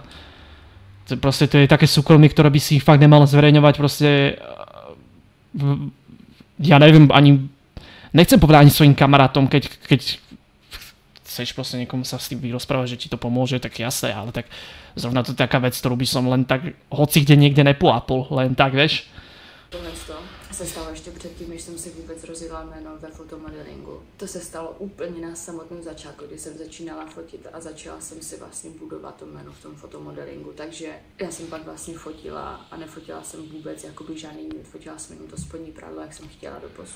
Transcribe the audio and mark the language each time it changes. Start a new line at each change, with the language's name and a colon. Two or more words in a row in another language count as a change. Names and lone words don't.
Slovak: Proste to je také súkromie, ktoré by si fakt nemal zverejňovať proste... Ja neviem ani... Nechcem povedať ani svojim kamarátom, keď chceš proste niekomu sa s tým vyrozprávať, že ti to pomôže, tak jasné, ale tak zrovna to je taká vec, ktorú by som len tak hoci kde niekde nepoápol, len tak, vieš.
Czech: Tohle se stalo ještě předtím, než jsem si vůbec rozjela jméno ve fotomodelingu. To se stalo úplně na samotném začátku, kdy jsem začínala fotit a začala jsem si vlastně budovat to jméno v tom fotomodelingu. Takže já jsem pak vlastně fotila a nefotila jsem vůbec jakoby žádný nude, fotila jsem jenom to spodní pradlo, jak jsem chtěla doposud.